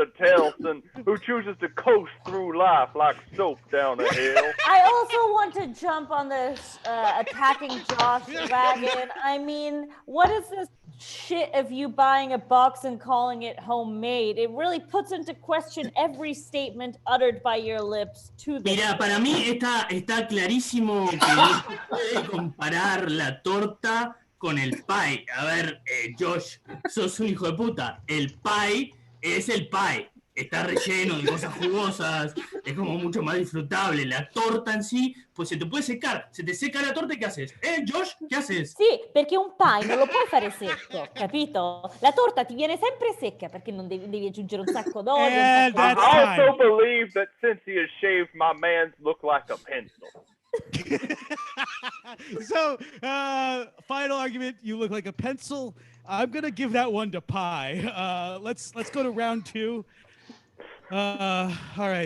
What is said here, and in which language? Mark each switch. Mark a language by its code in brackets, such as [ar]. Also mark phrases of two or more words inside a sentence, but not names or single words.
[en] Telson, who chooses to coast through life like soap down a hill. I also want to jump on this attacking Josh wagon. I mean, what is this shit of you buying a box and calling it homemade? It really puts into question every statement uttered by your lips to the. [es] Mira, para mí está clarísimo que no se puede comparar la torta con el pie. A ver, Josh, sos un hijo de puta. El pie es el pie. Está relleno de cosas jugosas, es como mucho más disfrutable. La torta en sí, pues se te puede secar. Se te seca la torta, ¿qué haces? Josh, ¿qué haces? [it] Sì, perché un pie non lo puoi fare secco, capito? La torta ti viene sempre secca perché non devi aggiungere un sacco d'olio. [en] I also believe that since he has shaved, my man's look like a pencil. So, final argument, you look like a pencil. I'm gonna give that one to pie. Let's go to round two. All right.